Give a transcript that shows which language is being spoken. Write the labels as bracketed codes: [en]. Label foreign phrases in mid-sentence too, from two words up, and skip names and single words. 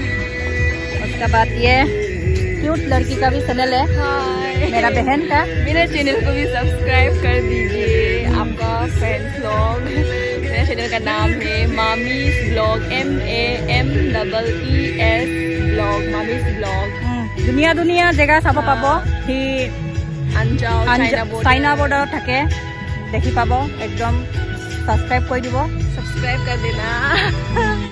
[hi] उसके बाद ये क्यूट लड़की का भी चैनल है, मेरा बहन का। मेरे चैनल को भी सब्सक्राइब कर दीजिए। आपका फ्रेंड्स लोग, मेरे चैनल का नाम है मामीज ब्लॉग, MAMEES ब्लॉग, मामीज ब्लॉग। [as] ধুনীয়া ধুনীয়া জেগা চাব পাব। সি আনজাও চাইনা বৰ্ডাৰত থাকে, দেখি পাব। একদম ছাবস্ক্ৰাইব কৰি দিব। [hi] सब्सक्राइब कर देना।